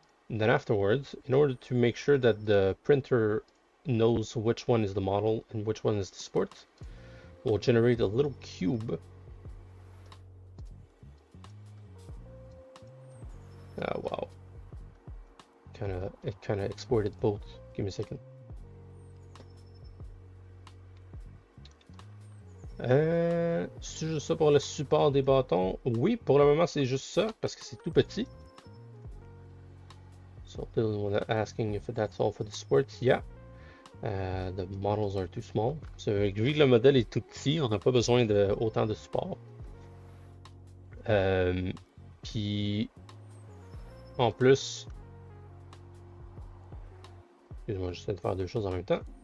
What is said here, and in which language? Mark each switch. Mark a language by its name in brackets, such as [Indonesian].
[English] And then afterwards, in order to make sure that the printer knows which one is the model and which one is the supports, we'll generate a little cube. Oh, wow. It kind of exported both. Give me a second. [French] C'est juste ça pour le support des bâtons? Oui, pour le moment c'est juste ça parce que c'est tout petit. [English] So Dylan asking if that's all for the sports. Yeah. The models are too small. [French] So, vu que le modèle est tout petit, on n'a pas besoin de autant de support. Puis en plus, excuse-moi, j'essaie de faire deux choses en même temps.